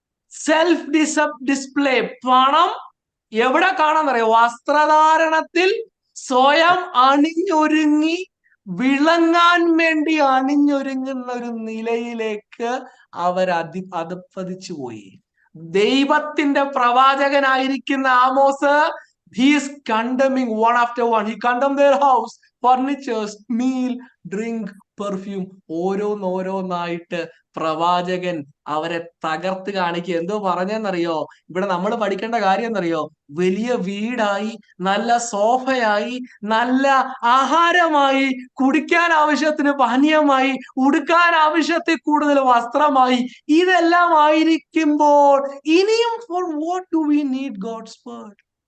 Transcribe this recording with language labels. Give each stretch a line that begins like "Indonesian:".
Malayalam: Self display. പണം എവിടെ കാണാന്നറിയോ? വസ്ത്രധാരണത്തിൽ സ്വയം അണിഞ്ഞൊരുങ്ങി വിളങ്ങാൻ വേണ്ടി അണിഞ്ഞൊരുങ്ങുന്ന ഒരു നിലയിലേക്ക് അവർ അധപ്പതിച്ചു പോയി. ദൈവത്തിന്റെ പ്രവാചകനായിരിക്കുന്ന Amos
English: He is condemning one after one. He condemned their house, furnitures, meal, drink, perfume.
Malayalam: ഓരോന്നോരോന്നായിട്ട് പ്രവാചകൻ അവരെ തകർത്ത് കാണിക്കുക. എന്തോ പറഞ്ഞെന്നറിയോ? ഇവിടെ നമ്മൾ പഠിക്കേണ്ട കാര്യം എന്നറിയോ? വലിയ വീടായി, നല്ല സോഫയായി, നല്ല ആഹാരമായി, കുടിക്കാൻ ആവശ്യത്തിന് പാനീയമായി, ഉടുക്കാൻ ആവശ്യത്തിൽ കൂടുതൽ വസ്ത്രമായി, ഇതെല്ലാം ആയിരിക്കുമ്പോൾ ഇനിയും
English: For what do we need God's word?